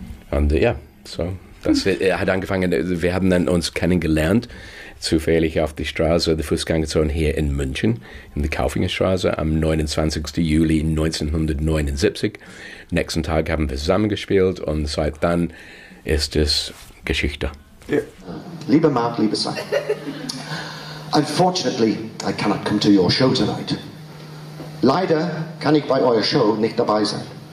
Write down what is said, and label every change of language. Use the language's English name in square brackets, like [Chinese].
[German] Und ja, so. Das hat angefangen, wir haben dann uns kennengelernt, zufällig auf die Straße, die Fußgängerzone hier in München, in der Kaufingerstraße, am 29. Juli 1979. Nächsten Tag haben wir zusammengespielt und seit dann ist es Geschichte. Yeah. Liebe Mark, liebe Sam. [English] Unfortunately, I cannot come to your show tonight. [German] Leider kann ich bei eurer Show nicht dabei sein.